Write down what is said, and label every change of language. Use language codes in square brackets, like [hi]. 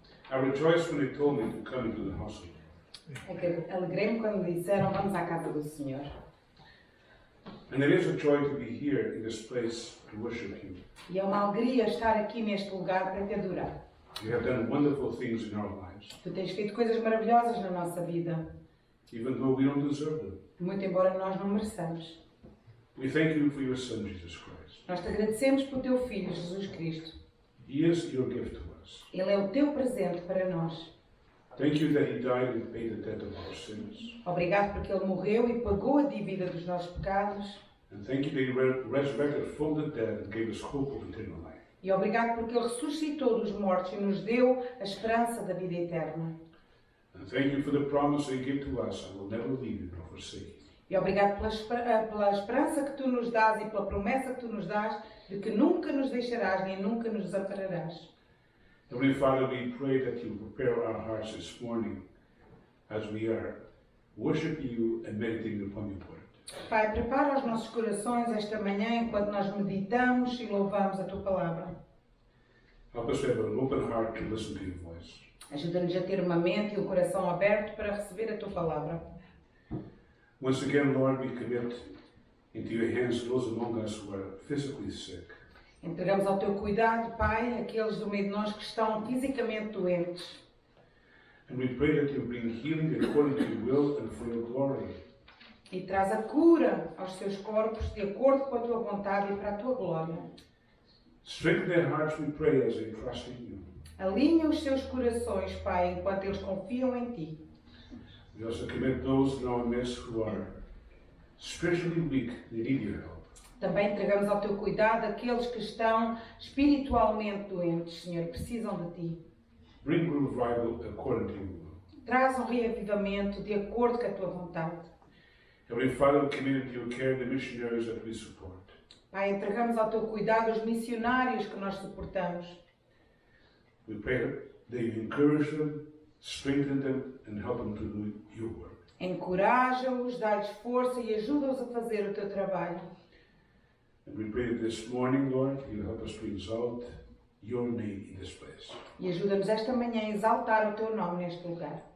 [en] I rejoiced when they told me to come into the house of the Lord. [pt] Alegrei-me quando me disseram vamos à casa do Senhor. [en] And it is a joy to be here in this place to worship you. [pt] E é uma alegria estar aqui neste lugar para te adorar. [en] You have done wonderful things in our lives, [pt] Tu tens feito coisas maravilhosas na nossa vida, [en] even though we don't deserve them. [pt] muito embora nós não mereçamos. [en] We thank you for your Son, Jesus Christ. [pt] Nós te agradecemos pelo teu Filho, Jesus Cristo. [en] He is your gift to us. [pt] Ele é o teu presente para nós. [en] Thank you that He died and paid the debt of our sins. [pt] Obrigado porque Ele morreu e pagou a dívida dos nossos pecados. [en] And thank you that He resurrected from the dead and gave us hope of eternal life. [pt] E obrigado porque Ele ressuscitou dos mortos e nos deu a esperança da vida eterna. [en] And thank you for the promise that you give to us, I will never leave you nor forsake you. [pt] E obrigado pela esperança que Tu nos dás e pela promessa que Tu nos dás de que nunca nos deixarás nem nunca nos desampararás. [en] Heavenly Father, we pray that you prepare our hearts this morning as we are worshiping you and meditating upon your word. [pt] Pai, prepara os nossos corações esta manhã enquanto nós meditamos e louvamos a Tua palavra. [en] Help us to have an open heart to listen to your voice. [pt] Ajuda-nos a ter uma mente e um coração aberto para receber a Tua palavra. [en] Once again, Lord, we commit into your hands those among us who are physically sick. [pt] Entregamos ao Teu cuidado, Pai, aqueles do meio de nós que estão fisicamente doentes. [en] And we pray that you bring healing according to your will and for your glory. [pt] E traz a cura aos seus corpos de acordo com a Tua vontade e para a Tua glória. [en] Strengthen their hearts, we pray, as they trust in you. [pt] Alinha os seus corações, Pai, enquanto eles confiam em Ti. [en] We also commit those in our midst who are spiritually weak, they need your help. [pt] Também entregamos ao Teu cuidado aqueles que estão espiritualmente doentes, Senhor, precisam de Ti. [en] Bring revival according to your will. [pt] Traz um reavivamento de acordo com a Tua vontade. [en] Heavenly Father, we commit into your care the missionaries that we support. [pt] Pai, entregamos ao Teu cuidado os missionários que nós suportamos. [en] We pray that you encourage them, strengthen them, and help them to do your work. [pt] Encoraja-os, dá-lhes força e ajuda-os a fazer o Teu trabalho. [en] And we pray that this morning, Lord, you'll help us to exalt your name in this place. [pt] E ajuda-nos esta manhã a exaltar o Teu nome neste lugar.